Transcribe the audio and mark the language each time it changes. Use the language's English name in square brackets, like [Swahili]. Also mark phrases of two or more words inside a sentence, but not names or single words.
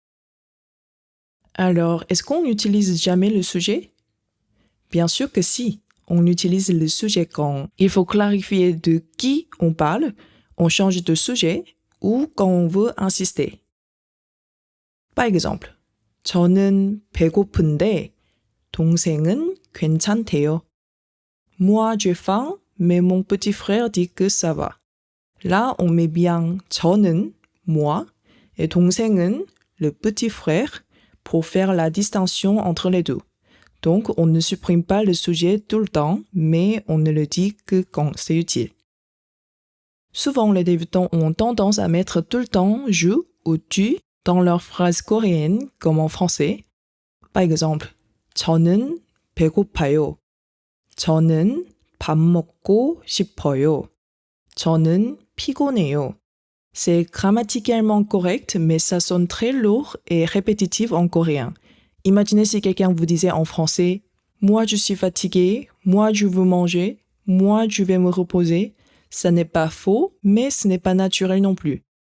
[French] Alors, est-ce qu'on n'utilise jamais le sujet? Bien sûr que si. On utilise le sujet quand il faut clarifier de qui on parle, on change de sujet ou quand on veut insister. Par exemple, [Korean] 저는 배고픈데 동생은 괜찮대요. [French] Moi, j'ai faim, mais mon petit frère dit que ça va. Là, on met bien 저는, moi, et 동생은, le petit frère, pour faire la distinction entre les deux. Donc, on ne supprime pas le sujet tout le temps, mais on ne le dit que quand c'est utile. Souvent, les débutants ont tendance à mettre tout le temps « je » ou « tu » dans leurs phrases coréennes, comme en français. Par exemple, [Korean] 저는 배고파요. 저는 밥 먹고 싶어요. 저는 피곤해요. [French] C'est grammaticalement correct, mais ça sonne très lourd et répétitif en coréen. Imaginez si quelqu'un vous disait en français « Moi, je suis fatigué. Moi, je veux manger. Moi, je vais me reposer. » Ça n'est pas faux, mais ce n'est pas naturel non plus.